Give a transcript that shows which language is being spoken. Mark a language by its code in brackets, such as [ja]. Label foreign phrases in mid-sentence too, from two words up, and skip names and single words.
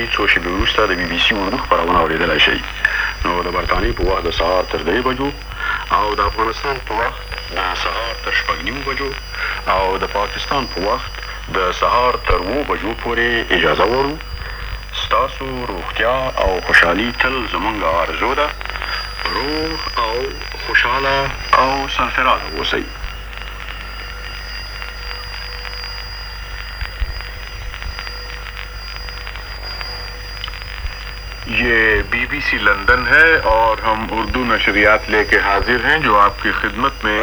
[ps] څو شېبې وروسته د BBC اردو خپرونه اورېدلی شئ. نو د برټانیې په وخت د سهار تر 3 بجو او د افغانستان په وخت د سهار تر 6:30 بجو او د پاکستان په وخت د سهار تر 7 بجو پورې اجازه غواړو. ستاسو روغتیا او خوشحالي تل زموږ آرزو ده. روغ او خوشحاله او سرفراز اوسئ. [ur] یہ BBC لندن ہے اور ہم اردو نشریات لے کے حاضر ہیں جو آپ کی خدمت میں